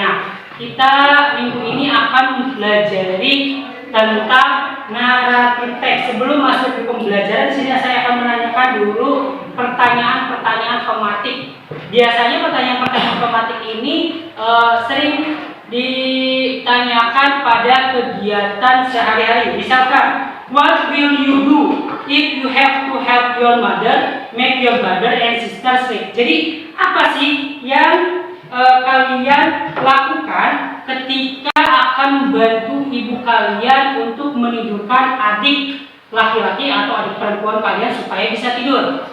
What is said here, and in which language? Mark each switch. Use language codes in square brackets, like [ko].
[id] Nah, kita minggu ini akan mempelajari tentang naratif teks. Sebelum masuk ke pembelajaran, sini saya akan menanyakan dulu pertanyaan-pertanyaan tematik. Biasanya pertanyaan-pertanyaan tematik ini sering ditanyakan pada kegiatan sehari-hari. Misalkan, [en] what will you do if you have to help your mother make your brother and sister sleep? [id] Jadi apa sih yang kalian lakukan ketika akan membantu ibu kalian untuk menidurkan adik laki-laki atau adik perempuan kalian supaya bisa tidur?